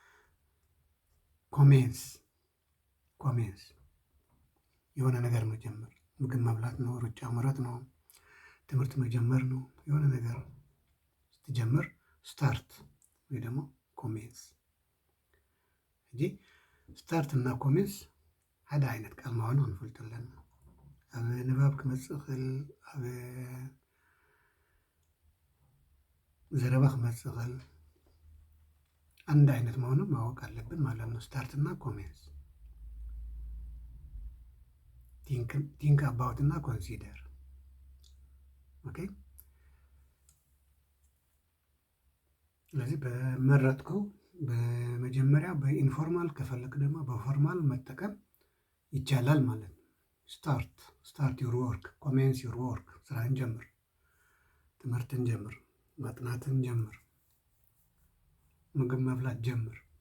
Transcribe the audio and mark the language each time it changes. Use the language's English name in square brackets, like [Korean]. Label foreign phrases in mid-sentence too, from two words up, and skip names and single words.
[Amharic] ኮሜንስ የሆነ ነገር መጀመር፣ ምግብ መብላት ነው፣ ሩጫ መሮጥ ነው፣ ትምህርት መጀመር ነው። የሆነ ነገር ስትጀምር ስታርት ወይ ደግሞ ኮሜንስ እንጂ ስታርት እና ኮሜንስ [Tigrinya] ሓደ ዓይነት ቃል ምዃኑ ክንፈልጥ ኣለና። ኣብ ንባብ ክመፅእ ክእል፣ ኣብ ዘረባ ክመፅእ ክእል፣ [Amharic] አንድ አይነት መሆኑን ማወቅ አለብን ማለት ነው። ስታርት እና ኮሜንስ፣ [English] think about [Amharic] እና ኮንሲደር። ኦኬ። ስለዚህ በመረጥከው በመጀመሪያ በኢንፎርማል ከፈለክ ደግሞ በፎርማል መጠቀም ይቻላል ማለት ነው። [English] start your work, commence your work። [Amharic] ስራን ጀምር፣ ትምህርትን ጀምር፣ ማጥናትን ጀምር፣ ምግብ መብላት ጀምር